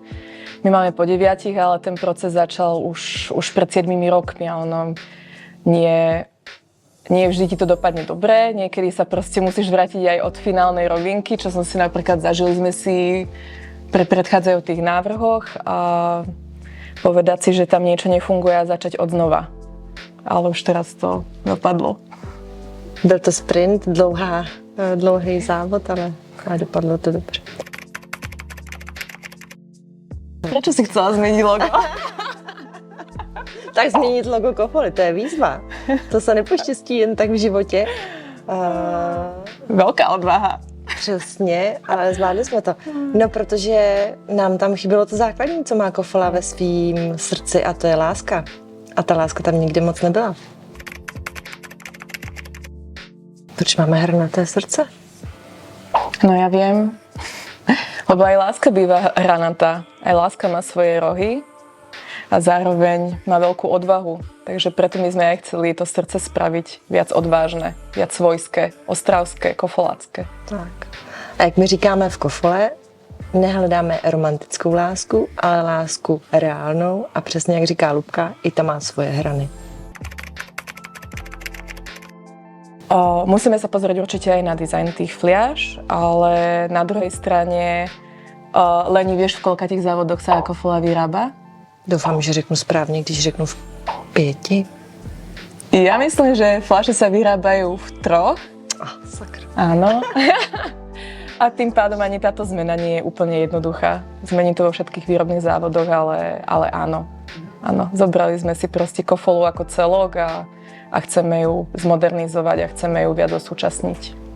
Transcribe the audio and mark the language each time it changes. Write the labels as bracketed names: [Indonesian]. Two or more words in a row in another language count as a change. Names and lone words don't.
[Slovak] My máme po 9, ale ten proces začal už pred 7 rokmi a ono nie vždy ti to dopadne dobre. Niekedy sa proste musíš vrátiť aj od finálnej rovinky, čo som si napríklad zažili sme si pri predchádzajúcich návrhoch a povedať si, že tam niečo nefunguje a začať od znova. Ale už teraz to dopadlo. [Czech] Byl to sprint, dlouhý závod, ale dopadlo to dobře. [Slovak] Prečo si chcela zmeniť logo? [Czech] Tak změnit logo Kofoly, to je výzva. To se nepoštěstí jen tak v životě. Velká odvaha. Přesně, ale zvládli jsme to. No, protože nám tam chybělo to základní, co má Kofola ve svým srdci, a to je láska. A ta láska tam nikdy moc nebyla. Proč máme hranaté srdce? [Slovak] No ja viem, lebo aj láska býva hranatá. Aj láska má svoje rohy a zároveň má veľkú odvahu. Takže preto my sme aj chceli to srdce spraviť viac odvážne, viac svojské, ostravské, kofolácké. [Czech] Tak. A jak my říkáme v Kofole, nehledáme romantickou lásku, ale lásku reálnou a přesně jak říká Lubka, i ta má svoje hrany. [Slovak] Musíme sa pozrieť určite aj na dizajn tých fliaž, ale na druhej strane Leni, vieš, v koľkatých závodoch sa Kofola vyrába? [Czech] Doufám, že řeknu správně, když řeknu v 5. [Slovak] Ja myslím, že fľaše sa vyrábajú v 3. Sakra. Áno. A tým pádom ani táto zmena nie je úplne jednoduchá. Zmení to vo všetkých výrobných závodoch, ale áno. Áno, zobrali sme si proste Kofolu ako celok a chceme ju zmodernizovať a chceme ju viac osúčasniť.